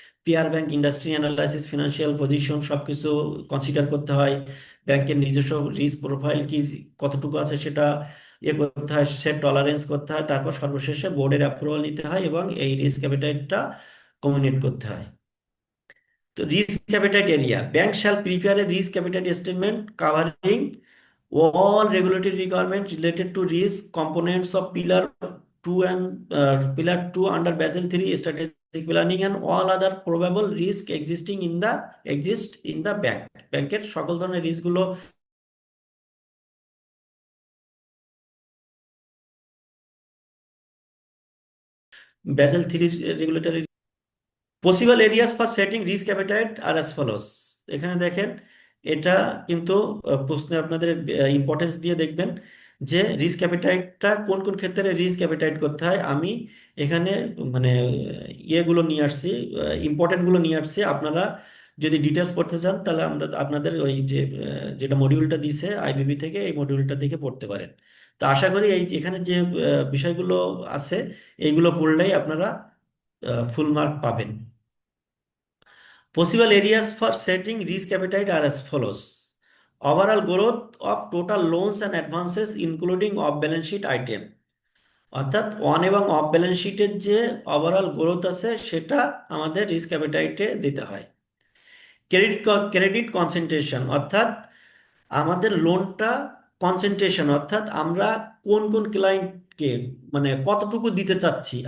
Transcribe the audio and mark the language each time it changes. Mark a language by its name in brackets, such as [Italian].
[Bangla] Peer bank, industry analysis, financial position সবকিছু consider করতে হয়। ব্যাংকের নিজস্ব রিস্ক প্রোফাইল কি কতটুকু আছে সেটা করতে হয়, সেট টলারেন্স করতে হয়। তারপর সর্বশেষে বোর্ডের অ্যাপ্রুভাল নিতে হয় এবং এই রিস্ক অ্যাপিটাইটটা কমিউনিকেট করতে হয়। [English] তো risk appetite area. Bank shall prepare a risk appetite statement covering all regulatory requirements related to risk components of Pillar 2 and Pillar 2 under Basel 3 strategic planning and all other probable risk exist in the bank. [Bangla] ব্যাংকের সকল ধরনের risk গুলো Basel 3 regulatory. [English] Possible areas for setting risk appetite are as follows. [Bangla] এখানে দেখেন এটা কিন্তু প্রশ্নে আপনাদের ইম্পর্টেন্স দিয়ে দেখবেন যে রিস্ক অ্যাপিটাইটটা কোন কোন ক্ষেত্রে রিস্ক অ্যাপিটাইট করতে হয়। আমি এখানে মানে ইয়েগুলো নিয়ে আসছি, ইম্পর্টেন্ট গুলো নিয়ে আসছি। আপনারা যদি ডিটেলস পড়তে চান তাহলে আমরা আপনাদের ওই যে যেটা মডিউলটা দিছে আইবিবি থেকে, এই মডিউলটা দেখে পড়তে পারেন। তো আশা করি এই এখানে যে বিষয়গুলো আছে এইগুলো পড়লেই আপনারা ফুল মার্ক পাবেন। [English] Possible areas for setting risk appetite are as follows. Overall growth of total loans and advances including off balance sheet item, [Bangla] অর্থাৎ অন এবং অফ ব্যালেন্স শিটের যে ওভারঅল গ্রোথ আছে সেটা আমাদের রিস্ক অ্যাপিটাইটে দিতে হয়। ক্রেডিট ক্রেডিট কনসেন্ট্রেশন, অর্থাৎ আমাদের লোনটা কনসেন্ট্রেশন, অর্থাৎ আমরা কোন কোন ক্লায়েন্টকে মানে কতটুকু দিতে চাচ্ছি।